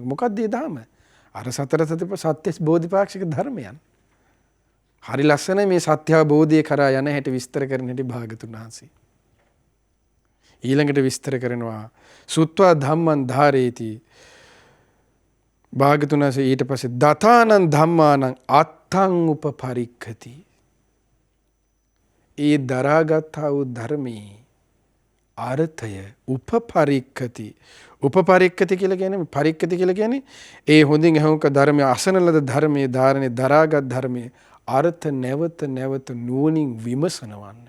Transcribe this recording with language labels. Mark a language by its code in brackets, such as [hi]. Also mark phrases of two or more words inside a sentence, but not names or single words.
[si] මොකක්ද මේ ධර්ම? අර සතර සත්‍ය බෝධිපාක්ෂික ධර්මයන්. හරි ලස්සනයි මේ සත්‍ය අවබෝධය කරා යන හැටි විස්තර කරන හැටි භාගතුන් වහන්සේ. ඊළඟට විස්තර කරනවා [pi] සුත්ව ධම්මං ධාරේති. [si] භාගතුන් වහන්සේ ඊට පස්සේ [pi] දතානං ධම්මානං අත්තං උපපරික්ඛති. [si] ඒ දරාගත්තා වූ ධර්මයේ අර්ථය උපපරික්ඛති. උපපරික්ඛති කියලා කියන්නේ පරික්ඛති කියලා කියන්නේ ඒ හොඳින් අහුක ධර්මයේ අසන ලද ධර්මයේ ධාරණේ දරාගත් ධර්මයේ අර්ථ නැවත නැවත නුවණින් විමසනවන්නේ.